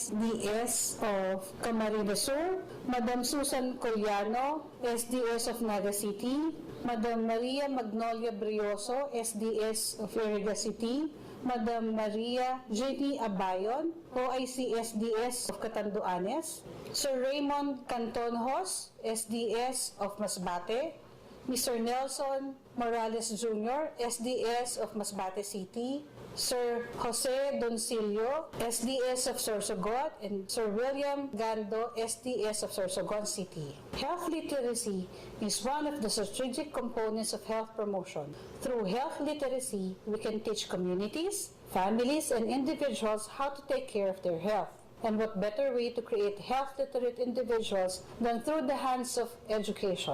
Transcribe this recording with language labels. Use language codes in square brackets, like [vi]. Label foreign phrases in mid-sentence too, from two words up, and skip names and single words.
[en] SDS of Camarines Sur, Madam Susan Coliano, SDS of Naga City, Madam Maria Magnolia Brioso, SDS of Iriga City, Madam Maria Jenny Abayon, OIC SDS of Catanduanes, Sir Raymond Cantonhos, SDS of Masbate, Mr. Nelson Morales Jr., SDS of Masbate City, Sir Jose Doncillo, SDS of Sorsogon, and Sir William Gando, SDS of Sorsogon City. Health literacy is one of the strategic components of health promotion. Through health literacy, we can teach communities, families, and individuals how to take care of their health. And what better way to create health literate individuals than through the hands of education?